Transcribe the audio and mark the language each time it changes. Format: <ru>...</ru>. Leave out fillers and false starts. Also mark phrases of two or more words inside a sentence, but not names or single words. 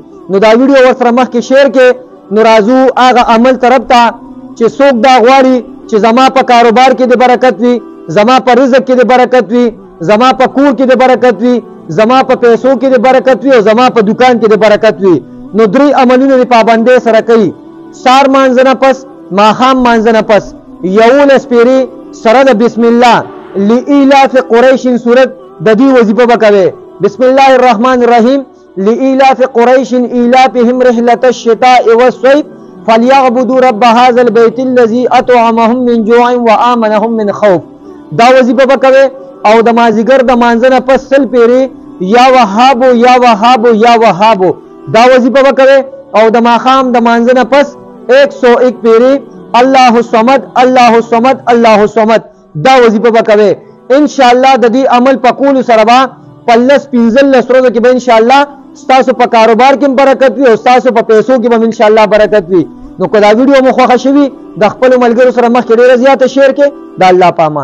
<ps>نو دا ویډیو ور سره مخ کې شیر کې. نو راځو هغه عمل طرف ته چې څوک دا غواړي چې زما په کاروبار کې د برکت وي، زما په رزق کې د برکت وي، زما په کور کې د برکت وي، زما په پیسو کې د برکت وي او زما په دکان کې د برکت وي. نو درې عملونه د پابندۍ سره کوي. سار مانځنه پس، ماښام مانځنه پس 11 پیری سره د</ps> <ar>بسم الله لإلاف قریش</ar> <ps>سورت د دې وظیفه وکوي.</ps> <ar>بسم الله الرحمن الرحیم. لإلاف قریش إلافهم رحلة الشتاء والصيف فليعبدوا رب هذا البيت الذي أطعمهم من جوع وآمنهم من خوف.</ar> <ps>دا وظیفه وکوي او د مازیګر د مانځنه پس سل پیری</ps> <ar>یا وهاب یا وهاب یا وهاب</ar> <ps>دا وظیفه وکوي او د ماښام د مانځنه پس 101 پیری</ps> <ar>الله الصمد الله الصمد الله الصمد</ar> <ps>دا وظیفه وکوي.</ps> <ar>ان شاء الله</ar> <ps>د دې عمل په کول سره با پلس 15 ورځې کې به</ps> <ar>ان شاء الله</ar> <ps>ستاسو په کاروبار کې برکت وي او ستاسو په پیسو کې به</ps> <ar>ان شاء الله</ar> <ps>برکت وي. نو کله ویډیو مو خوښه شوي د خپل ملګرو سره مخ کې ډیره زیاته شیر کې د الله پامان.</ps>